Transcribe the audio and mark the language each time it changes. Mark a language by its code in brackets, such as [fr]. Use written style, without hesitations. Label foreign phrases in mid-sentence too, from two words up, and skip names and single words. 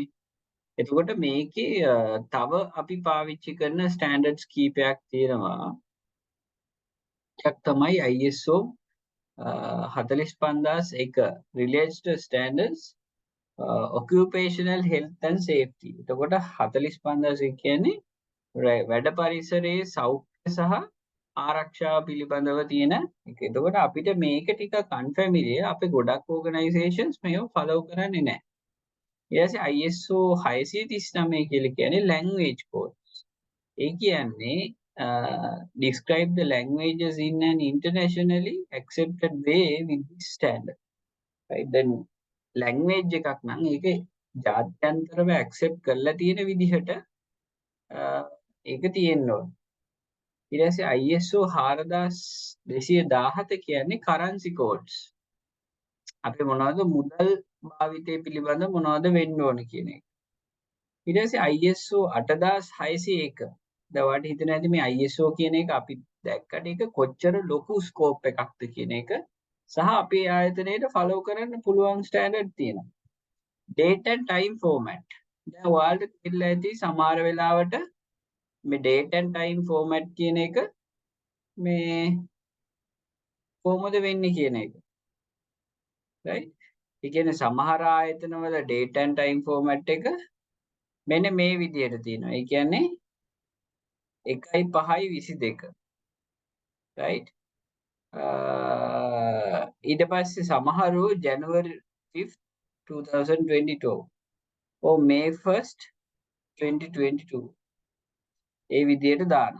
[si] එතකොට මේකේ තව අපි පාවිච්චි කරන standards කීපයක් තියෙනවා. එකක් තමයි [en] ISO 45001 relates to standards occupational health and safety. [si] එතකොට 45001 කියන්නේ වැඩ පරිසරයේ සෞඛ්‍ය සහ ආරක්ෂාව පිළිබඳව තියෙන එක. එතකොට අපිට මේක ටිකක් unfamiliar. අපේ ගොඩක් organizations මේව follow කරන්නේ නැහැ. ඊට පස්සේ ISO 639 කියලා කියන්නේ [en] language codes. [si] ඒ කියන්නේ [en] describe the languages in an internationally accepted way with this standard. right. then language [si] එකක් නම් ඒක ජාත්‍යන්තරව accept කරලා තියෙන විදිහට ඒක තියෙන්න ඕන. ඊට පස්සේ ISO 4217 කියන්නේ [en] currency codes. [si] අපි මොනවද මුදල් භාවිතය පිළිබඳ මොනවද වෙන්න ඕන කියන එක. ඊට පස්සේ ISO 8601. දැන් ඔයාලට හිතෙන්නේ නැති මේ ISO කියන එක අපි දැක්කට ඒක කොච්චර ලොකු ස්කෝප් එකක්ද කියන එක සහ අපේ ආයතනයේට ෆලෝ කරන්න පුළුවන් ස්ටෑන්ඩඩ් තියෙනවා. [en] date and time format. [si] දැන් ඔයාලට තේරිලා ඇති සමහර වෙලාවට මේ [en] date and time format [si] කියන එක මේ කොහොමද වෙන්නේ කියන එක. right. ඒ කියන්නේ සමහර ආයතනවල [en] date and time format [si] එක මෙන්න මේ විදිහට තියෙනවා. ඒ කියන්නේ 1.5.22. right. ඊට පස්සේ සමහරු [en] January 5th 2022 or May 1st 2022 [si] ඒ විදිහට දානවා.